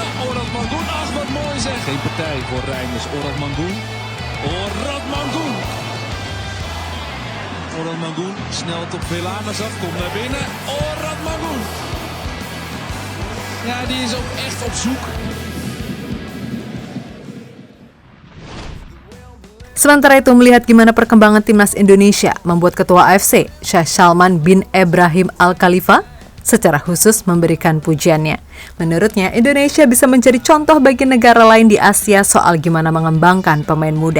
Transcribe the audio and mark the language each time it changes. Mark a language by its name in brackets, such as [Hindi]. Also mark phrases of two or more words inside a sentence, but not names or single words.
[Dutch] Orad Mangoen, ach wat mooi zeg. Geen partij voor Reinders. Orad Mangoen. Orad Mangoen. Orad Mangoen snelt op Velanas af. Komt naar binnen. Orad Mangoen. Ja, die is ook echt op zoek. [Indonesian] Sementara itu melihat gimana perkembangan timnas Indonesia membuat Ketua AFC, Sheikh Salman bin Ibrahim Al Khalifa, secara khusus memberikan pujiannya. Menurutnya, Indonesia bisa menjadi contoh bagi negara lain di Asia soal gimana mengembangkan pemain muda.